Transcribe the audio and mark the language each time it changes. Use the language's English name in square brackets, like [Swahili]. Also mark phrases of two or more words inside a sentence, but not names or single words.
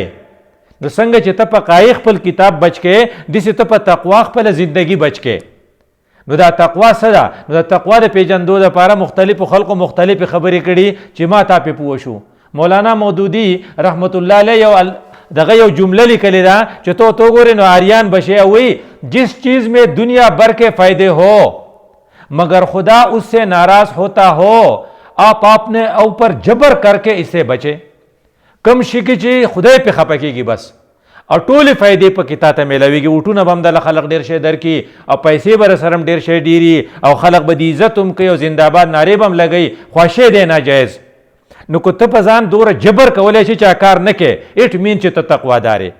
[Pashto] نو څنګه چې ته په قایه خپل کتاب بچ کې، داسې ته په تقوا خپله زندګي بچ کې. نو دا تقوا څه ده؟ نو د تقوا د پیژندو دپاره مختلفو خلقو مختلفې خبرې کړي چې ما تا پې پوه شو. مولانا مودودي رحمت الله علیه یو دغه یو جمله لیکلې ده چې تو ګورې نو آریان بشے وی [Urdu] جس چیز میں دنیا بھر کے فائدے ہو مگر خدا اس سے ناراض ہوتا ہو آپ اپنے اوپر جبر کر کے اس سے بچے. [Pashto] کم شي کې چې خدای پې خفه کېږي بس، او ټولې فایدې پکې تا ته میلاویږي. وټونه به هم دله خلق ډېر شی درکړي، او پیسې به رسره هم ډېر شی ډېري، او خلق به د عزت هم کوي، او زنده‌باد نارې به هم لګوي، خواشی دی ناجایز. نو که ته په ځان دومره جبر کولی شي چې کار نه کوې، [English] it mean [Pashto] چې ته تقوادار یې.